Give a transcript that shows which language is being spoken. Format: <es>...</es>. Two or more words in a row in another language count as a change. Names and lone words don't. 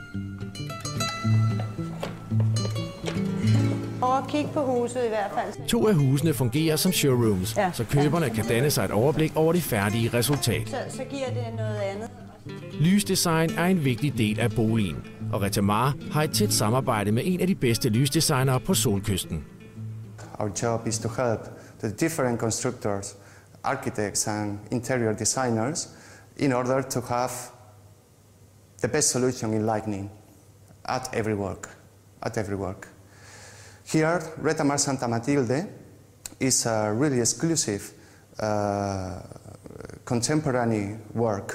<da>Og kig på huset i hvert fald. 2 af husene fungerer som showrooms, så køberne kan danne sig et overblik over det færdige resultat. Så giver det noget andet. Lysdesign er en vigtig del af boligen, og Retamar har et tæt samarbejde med en af de bedste lysdesignere på Solkysten.</da> <en>Our job is to help the different constructors, architects and interior designers in order to have the best solution in lighting at every work. Here, Retamar Santa Matilde is a really exclusive contemporary work.</en>